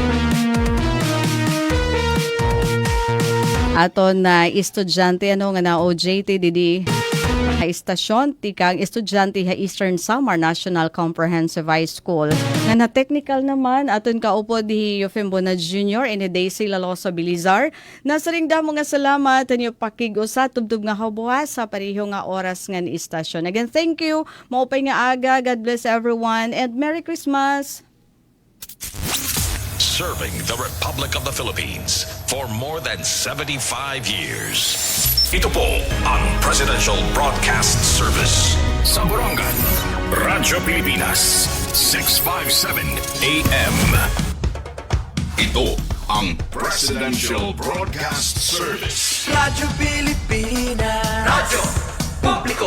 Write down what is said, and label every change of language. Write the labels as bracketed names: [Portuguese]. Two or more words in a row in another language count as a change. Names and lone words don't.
[Waray] Ato na estudyante nga na OJT didi ha istasyon tikang estudyante ha Eastern Samar National Comprehensive High School. Nga na technical naman aton kaupod hi Yofembo na Junior ini Daisy Lalosa Bilizar. Nasaring damo nga salamat tanyo pakigusa tubtub nga habuha sa pareho nga oras nga ni istasyon. [English] Again, thank you. [Waray] Maupay nga aga. [English] God bless everyone and Merry Christmas. Serving the Republic of the Philippines for more than 75 years. [Filipino] Ito po ang Presidential Broadcast Service. Sa Borongan, Radyo Pilipinas, 657 AM. Ito ang Presidential Broadcast Service. Radyo Pilipinas. Radyo Publiko.